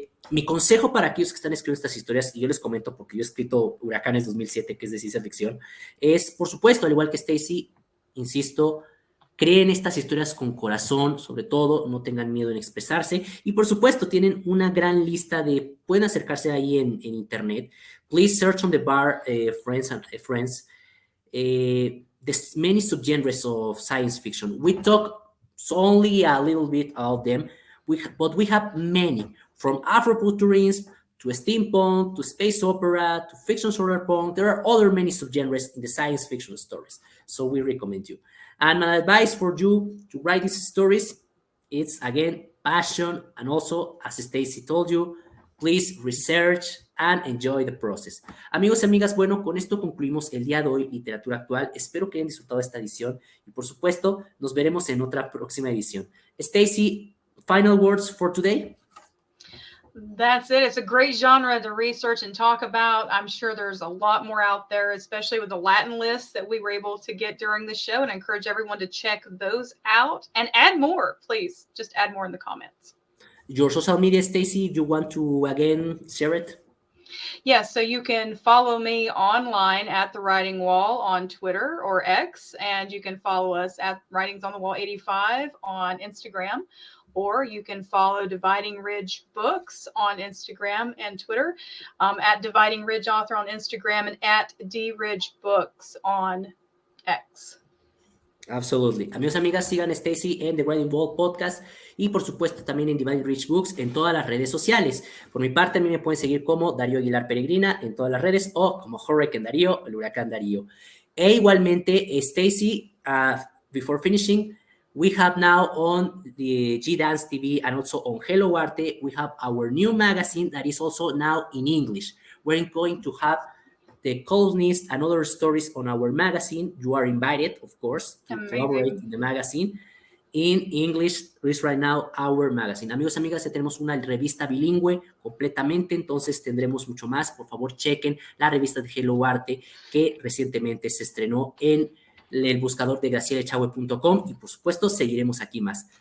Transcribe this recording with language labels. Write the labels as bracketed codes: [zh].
[es] Mi consejo para aquellos que están escribiendo estas historias, y yo les comento porque yo he escrito Huracanes 2007, que es de ciencia ficción, es, por supuesto, al igual que Stacy, insisto, creen estas historias con corazón, sobre todo, no tengan miedo en expresarse, y por supuesto tienen una gran lista pueden acercarse ahí en internet. [en] Please search on the bar, friends, there's many subgenres of science fiction. We talk only a little bit about them, but we have many, from Afrofuturism to steampunk to space opera to fiction solarpunk. There are other many subgenres in the science fiction stories, so we recommend you. And my advice for you to write these stories, it's again passion, and also, as Stacy told you, please research and enjoy the process. [es] Amigos y amigas, bueno, con esto concluimos el día de hoy Literatura Actual. Espero que hayan disfrutado esta edición y, por supuesto, nos veremos en otra próxima edición. [en] Stacy, final words for today? That's it. It's a great genre to research and talk about. I'm sure there's a lot more out there, especially with the Latin lists that we were able to get during the show, and I encourage everyone to check those out and add more. Please just add more in the comments. Your social media, Stacy, if you want to again share it? Yes, so you can follow me online at The Writing Wall on Twitter or X, and you can follow us at Writings on the Wall 85 on Instagram, or you can follow Dividing Ridge Books on Instagram and Twitter, at Dividing Ridge Author on Instagram, and at D Ridge Books on X. Absolutely. [es] Amigos, amigas, sigan a Stacy en The Writing Wall Podcast y, por supuesto, también en Dividing Rich Books en todas las redes sociales. Por mi parte, a mí me pueden seguir como Darío Aguilar Peregrina en todas las redes o como Hurricane Darío, el huracán Darío. E igualmente, [en] Stacy, before finishing, we have now on the G-Dance TV and also on Hello Arte, we have our new magazine that is also now in English. We're going to have the columnists and other stories on our magazine. You are invited, of course, to collaborate in the magazine. In English is right now our magazine. [es] Amigos, amigas, ya tenemos una revista bilingüe completamente, entonces tendremos mucho más. Por favor, chequen la revista de Hello Arte que recientemente se estrenó en el buscador de gracielechagüe.com y, por supuesto, seguiremos aquí más.